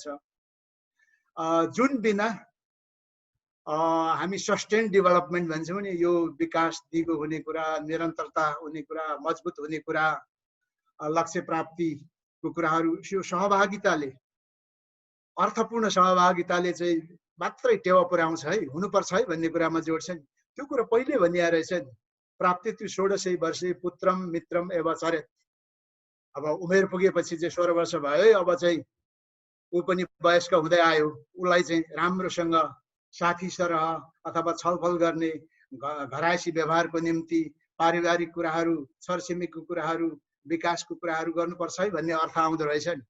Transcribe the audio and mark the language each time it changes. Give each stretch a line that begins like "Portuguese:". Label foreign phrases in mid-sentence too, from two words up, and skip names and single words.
Nepali: जुन बिना हामी
English: sustain development
Nepali: भन्छौँ नि, यो विकास दिगो हुने कुरा, निरन्तरता हुने कुरा, मजबुत हुने कुरा, लक्ष्य प्राप्तिको कुराहरू यो सहभागिताले, अर्थपूर्ण सहभागिताले चाहिँ मात्रै टेवा पुर्याउँछ है, हुनुपर्छ है भन्ने कुरामा जोड छ नि। त्यो कुरा पहिले भनिया रहेछ नि,
Sanskrit: प्राप्ति तु 16 वर्षे पुत्रम मित्रम एवं चरेत।
Nepali: अब उमेर पुगेपछि चाहिँ 16 वर्ष भयो है, अब चाहिँ ऊ पनि वयस्क हुँदै आयो, उसलाई चाहिँ राम्रोसँग साथी सरह अथवा छलफल गर्ने, घरायसी व्यवहारको निम्ति पारिवारिक कुराहरू, छरछिमेकीको कुराहरू, विकासको कुराहरू गर्नुपर्छ है भन्ने अर्थ आउँदो रहेछ नि।